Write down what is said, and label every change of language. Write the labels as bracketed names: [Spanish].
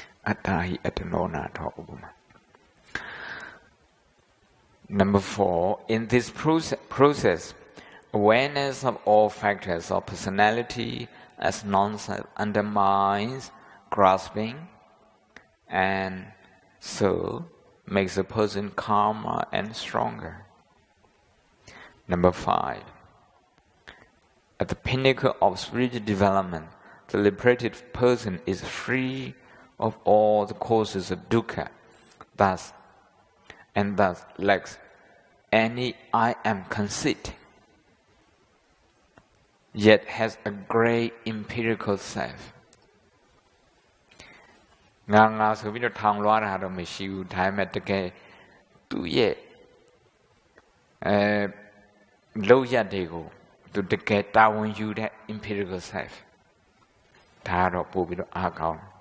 [Pali] အတ္တဟိအတ္တနောနာထော [English] ဥပမာ Number 4 in this process awareness of all factors of personality as non-self undermines grasping and so makes a person calmer and stronger. Number 5. At the pinnacle of spiritual development, the liberated person is free of all the causes of dukkha, thus lacks any I am conceit. Yet has a great empirical self. [Burmese] ငါဆိုပြီးတော့ထောင်လွှားတာတော့မရှိဘူးဒါပေမဲ့တကယ်သူ့ရဲ့လောက်ရတွေကိုသူတကယ်တာဝန်ယူတဲ့ empirical self ဒါတော့ပို့ပြီးတော့အားကောင်း